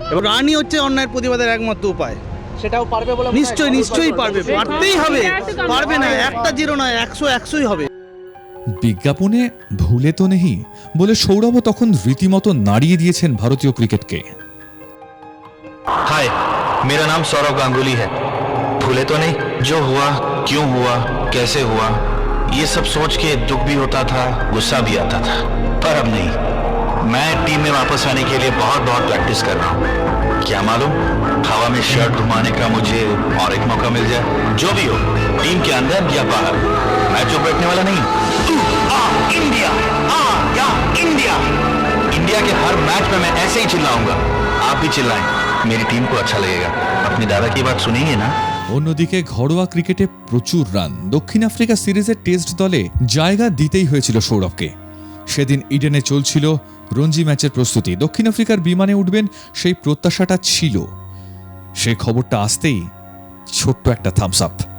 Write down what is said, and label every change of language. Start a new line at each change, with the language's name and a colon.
Bangla: এবং রানই হচ্ছে অন্যায়ের প্রতিবাদের একমাত্র উপায়। সেটাও পারবে বলে নিশ্চয়ই পারবে, পারতেই হবে, পারবে না, 1-0 নয় 100-100ই হবে। বিজ্ঞাপনে ভুলে তো নেই বলে সৌরভও তখন রীতিমতো নাড়িয়ে দিয়েছেন ভারতীয় ক্রিকেটকে।
Hindi: हाय, मेरा नाम सौरभ गांगुली है। भूले तो नहीं, जो हुआ, क्यों हुआ, कैसे हुआ, ये सब सोच के दुख भी होता था, गुस्सा भी आता था, पर अब नहीं। मैं टीम में वापस आने के लिए बहुत प्रैक्टिस कर रहा हूँ। क्या मालूम हवा में शर्ट घुमाने का मुझे और एक मौका मिल जाए। जो भी हो, टीम के अंदर या बाहर, मैं चुप बैठने वाला नहीं। इंडिया, इंडिया, इंडिया के हर मैच में मैं ऐसे ही चिल्लाऊंगा। आप भी चिल्लाएं, मेरी टीम को अच्छा लगेगा। अपनी दादा की बात सुनेंगे ना।
Bangla: অন্যদিকে ঘরোয়া ক্রিকেটে প্রচুর রান, দক্ষিণ আফ্রিকা সিরিজের টেস্ট দলে জায়গা দিতেই হয়েছিল সৌরভকে। সেদিন ইডেনে চলছিল রঞ্জি ম্যাচের প্রস্তুতি, দক্ষিণ আফ্রিকার বিমানে উঠবেন সেই প্রত্যাশাটা ছিল। সেই খবরটা আসতেই ছোট্ট একটা থামস আপ।